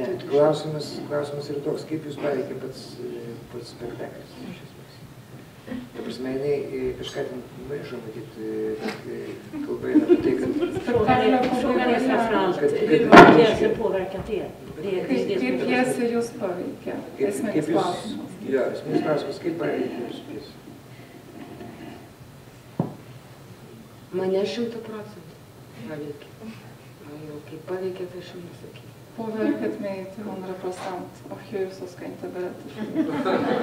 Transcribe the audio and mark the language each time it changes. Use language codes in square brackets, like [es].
[lt] Klausimas yra toks, kaip jūs paveikė pats spektaklis. Ta prasme, jinai kažką maišo, matyt, kalba eina apie tai, kad... [sv] Frågan är framförallt hur har pjäsen påverkat er? [lt] Kaip pjesė jūs paveikia? Esminis klausimas. Jo, esminis klausimas, kaip paveikia jūsų pjesė? Mane 100% paveikia. Kaip paveikia, tai aš nesakysiu. [sv] Påverkat mig till 100%, och hur så ska jag inte berätta.